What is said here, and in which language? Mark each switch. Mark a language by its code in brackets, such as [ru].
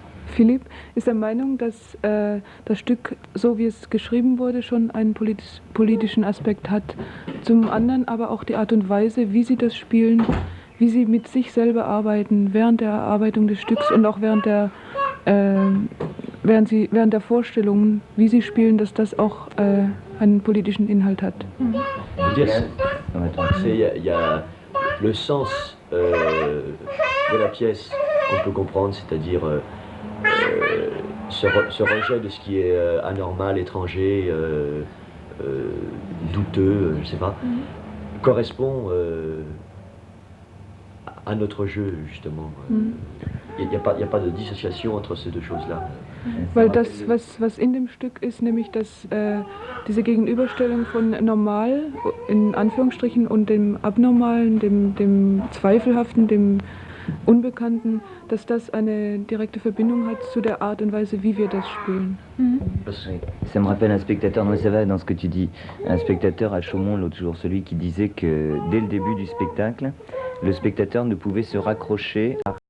[de] Philipp ist der Meinung, dass das Stück, so wie es geschrieben wurde, schon einen politischen Aspekt hat. Zum anderen aber auch die Art und Weise, wie sie das spielen, wie sie mit sich selber arbeiten während der Erarbeitung des Stücks und auch während der Vorstellungen, wie sie spielen, dass das auch einen politischen Inhalt hat. [fr] Il y a le sens de la pièce qu'on peut comprendre, c'est-à-dire ce rejet de ce qui est anormal, étranger, douteux, je ne sais pas, correspond à notre jeu, justement. Il n'y a pas de dissociation entre ces deux choses-là. [de] Weil das, was in dem Stück ist, nämlich dass diese Gegenüberstellung von normal, in Anführungsstrichen, und dem Abnormalen, dem Zweifelhaften, dem Unbekannten, dass das eine direkte Verbindung hat zu der Art und Weise, wie wir das spielen. [fr] Ça me rappelle un spectateur, non, ça va dans ce que tu dis, un spectateur à Chaumont l'autre jour, celui qui disait que dès le début du spectacle, le spectateur ne pouvait se raccrocher à